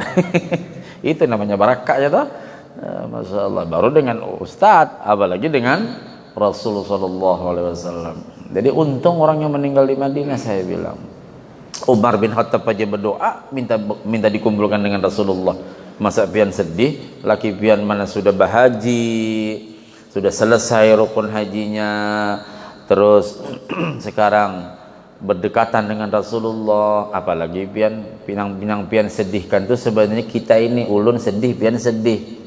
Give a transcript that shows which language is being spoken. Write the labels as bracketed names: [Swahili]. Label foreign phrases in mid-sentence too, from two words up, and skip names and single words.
[Indonesian] Itu namanya barakah ya toh. [Arabic] ما شاء الله. [Indonesian] Baru dengan ustaz, apalagi dengan Rasulullah SAW. Jadi untung orang yang meninggal di Madinah, saya bilang. Umar bin Khattab aja berdoa minta dikumpulkan dengan Rasulullah. [Banjar] Masa pian sedih, laki pian mana sudah bahaji, sudah selesai rukun hajinya, terus sekarang berdekatan dengan Rasulullah, apalagi pinang pian sedihkan tuh sebenarnya kita ini ulun sedih, pian sedih.